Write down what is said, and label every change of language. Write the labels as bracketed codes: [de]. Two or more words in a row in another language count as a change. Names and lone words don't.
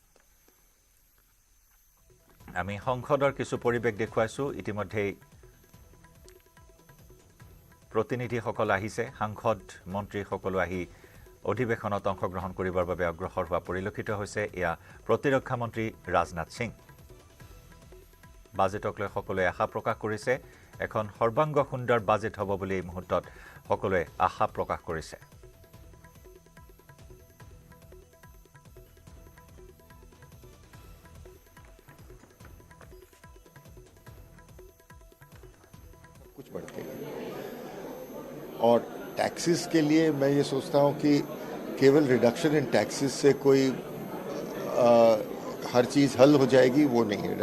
[as] আমি সংসদৰ কিছু পৰিবেশ দেখুৱাইছো ইতিমধ্যে প্ৰতিনিধিসকল আহিছে সাংসদ মন্ত্ৰীসকল আহি অধিৱেশনত অংশগ্ৰহণ কৰিবৰ বাবে অগ্ৰসৰ হোৱা পৰিলক্ষিত হৈছে এয়া প্ৰতিৰক্ষা মন্ত্ৰী ৰাজনাথ সিং বাজেটক লৈ সকলোৱে আশা প্ৰকাশ কৰিছে এখন সৰ্বাংগ সুন্দৰ বাজেট হ'ব বুলি এই মুহূৰ্তত সকলোৱে আশা প্ৰকাশ কৰিছে। [hi] कुछ बढ़ते और टैक्सेस के लिए मैं ये सोचता हूँ कि केवल [en] reduction in taxes [hi] से कोई हर चीज़ हल हो जाएगी, वो नहीं है।